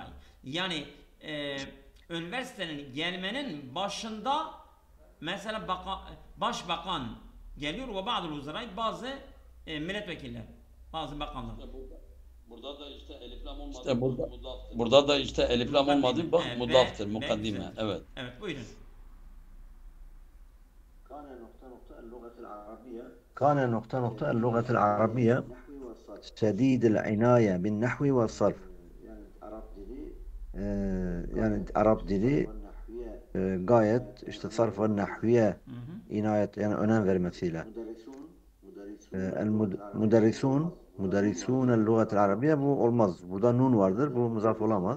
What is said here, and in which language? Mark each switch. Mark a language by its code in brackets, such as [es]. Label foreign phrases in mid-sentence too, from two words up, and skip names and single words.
[tr] Yani üniversitenin gelmenin başında mesela başbakan geliyor ve bazı vezirai bazı milletvekiller, bazı bakanlar. Burada da işte elif lam olmadı. İşte burada da işte elif lam olmadı. Bak mudaftır, mukaddime. Evet. Evet, buyurun. [ar] كان نقطة اللغة العربية شديد العناية بالنحو والصرف. [tr] Yani Arap dili gayet işte sarf ve nahviye inayet yani önem vermesiyle. [ar] مدرسون اللغة العربية [tr] bu olmaz. Burada nun vardır. Bu muzaf olamaz.